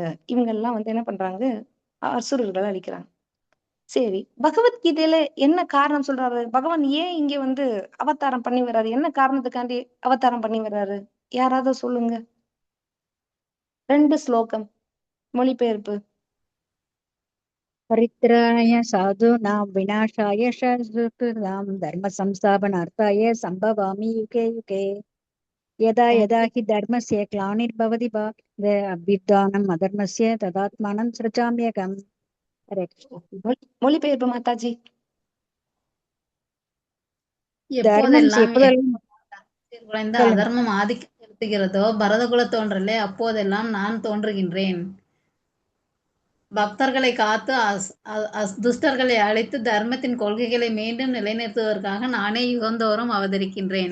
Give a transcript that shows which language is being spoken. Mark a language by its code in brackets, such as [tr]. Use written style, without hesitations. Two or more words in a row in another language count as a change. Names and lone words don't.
[ta] இவங்க எல்லாம் வந்து என்ன பண்றாங்க? அசுரர்களை அழிக்கிறாங்க. சரி, பகவத்கீதையில என்ன காரணம் சொல்றாரு? பகவான் ஏன் இங்க வந்து அவதாரம் பண்ணி வர்றாரு? என்ன காரணத்துக்காண்டி அவதாரம் பண்ணி வர்றாரு? யாராவது சொல்லுங்க. 2 ஸ்லோகம் மொழிபெயர்ப்பு. [sa] परित्राणाय साधूनां विनाशाय शत्रुणां धर्मसंस्थापनार्थाय सम्भवामि युगे युगे यदा यदा हि धर्मस्य ग्लानिर्भवति भारते अभ्युत्थानम् अधर्मस्य तदात्मानं सृजाम्यहम्. हरे कृष्ण. [ta] மொழிபெயர்ப்பு மாதாஜி. தர்மம் எப்போதெல்லாம் எப்போதெல்லாம் குறைந்த சொல்லுங்க. அதர்மம் ஆதிக்கம் செலுத்துகிறதோ பரதகுல தோன்றலே அப்போதெல்லாம் நான் தோன்றுகின்றேன். பக்தர்களை காத்து துஷ்டர்களை அழித்து தர்மத்தின் கொள்கைகளை மீண்டும் நிலைநிறுத்துவதற்காக நானே யுகந்தோறும் அவதரிக்கின்றேன்.